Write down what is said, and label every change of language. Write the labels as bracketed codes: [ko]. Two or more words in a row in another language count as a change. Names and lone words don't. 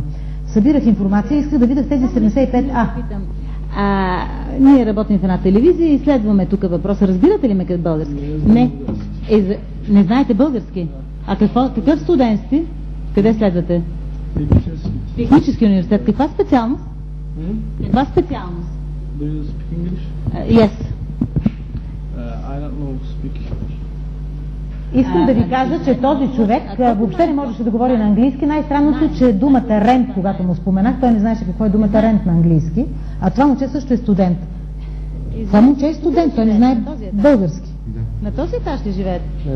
[bg] Събирах информация и исках да видя тези 75... Ние работим в една телевизия и изследваме тук въпроса. Разбирате ли ме като български? Не. Не знаете български? Какъв студент сте? Къде следвате? Технически университет. Каква специалност? Каква специалност? [en] Do you speak English? Yes. I don't know speak English. [bg] Искам да ви кажа, че този човек въобще не можеше да говори на английски. Най-странното е, че думата рент, когато му споменах, той не знаеше какво е думата рент на английски, а това момче също е студент. Това момче е студент, той не знае български. Да. На този етаж ли живеете?